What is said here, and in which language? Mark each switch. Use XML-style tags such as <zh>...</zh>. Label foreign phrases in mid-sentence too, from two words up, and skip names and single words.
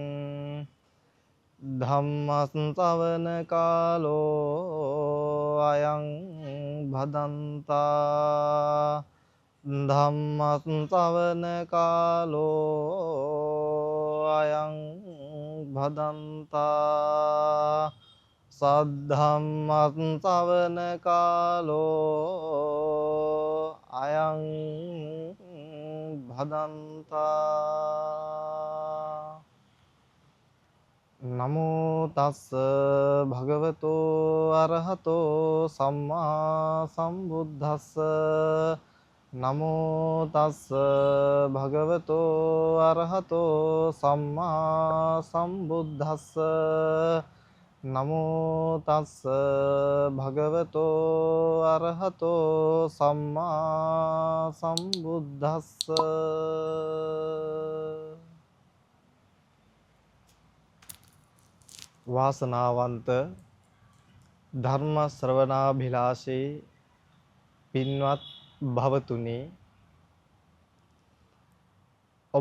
<pi>ධම්මස්සවන කාලෝ අයං භදන්තා ධම්මස්සවන කාලෝ අයං භදන්තා සද්ධම්මස්සවන කාලෝ අයං භදන්තා නමෝ තස්ස භගවතෝ අරහතෝ සම්මා සම්බුද්දස්ස නමෝ තස්ස භගවතෝ අරහතෝ සම්මා සම්බුද්දස්ස නමෝ තස්ස භගවතෝ අරහතෝ සම්මා සම්බුද්දස්ස</pi> <si>වාසනාවන්ත ධර්ම ශ්‍රවණාභිලාෂී පින්වත් භවතුනි, ඔබ</si>